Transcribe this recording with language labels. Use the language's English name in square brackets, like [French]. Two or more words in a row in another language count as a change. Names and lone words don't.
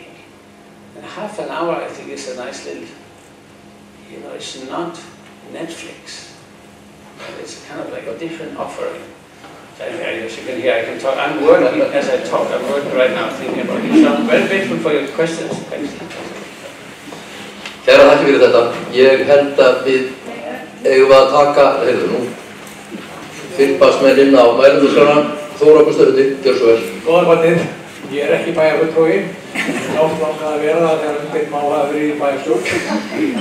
[English] And half an hour, I think, is a nice little, you know, it's not Netflix. It's kind of like a different offering. As you can hear, I can talk. I'm working as I talk. I'm working right now thinking about it. So I'm very grateful for your questions. Thanks. [Icelandic] Kæra þakki fyrir þetta. Ég held að við eigum að taka, nú, fylgbarsmenn inn á mælendurskrána. Þóra Gústafsdóttir, gjör svo vel. Góðan kvöldið. Ég er ekki bæjarfulltrúi. Oft langaði að vera það þegar umdeilt mál hafi verið í bæjarstjórn.